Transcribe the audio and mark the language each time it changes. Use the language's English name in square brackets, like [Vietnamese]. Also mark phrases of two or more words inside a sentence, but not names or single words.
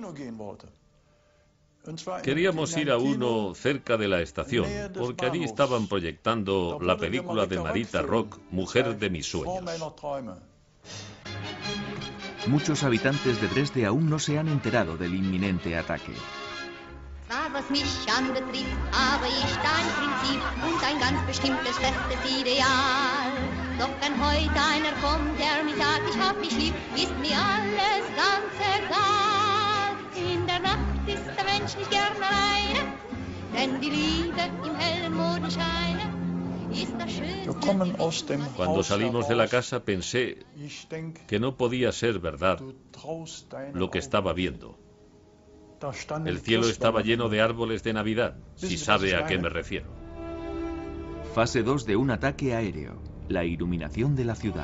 [Spanish] Queríamos ir a uno cerca de la estación, porque allí estaban proyectando la película de Marita Rock, Mujer de mis sueños. Muchos habitantes de Dresde aún no se han enterado del inminente ataque. [German] Was mich anbetrifft, habe ich dein Prinzip und ein ganz bestimmtes festes Ideal. Doch wenn heute einer kommt, der mich sagt, ich hab mich lieb, ist mir alles ganz egal. In der Nacht ist der Mensch nicht gern alleine, denn die Liebe im hellen Mondenscheine ist das Schönste. [Spanish] Cuando salimos de la casa pensé que no podía ser verdad lo que estaba viendo. El cielo estaba lleno de árboles de Navidad, si sabe a qué me refiero. Fase 2 de un ataque aéreo. La iluminación de la ciudad.